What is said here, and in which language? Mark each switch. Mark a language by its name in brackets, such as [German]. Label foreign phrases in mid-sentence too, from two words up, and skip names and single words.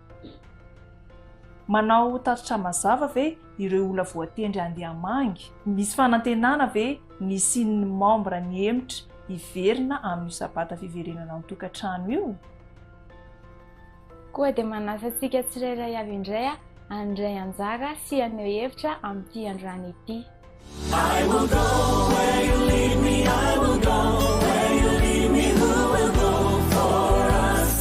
[Malagasy] manao tatitra mazava ve ireo olona voatendry andeha mangy misy fanantenana ve ny sin'ny membre ny hemitra hiverina amin'ny sabata fiverenana amin'ny tokantrano io koa dia manasantsika tsirairay avy indray andray anjara sy aneo hevitra amin'ity androany ity [English] I will go where you lead me, I will go where you lead me, who will go for us?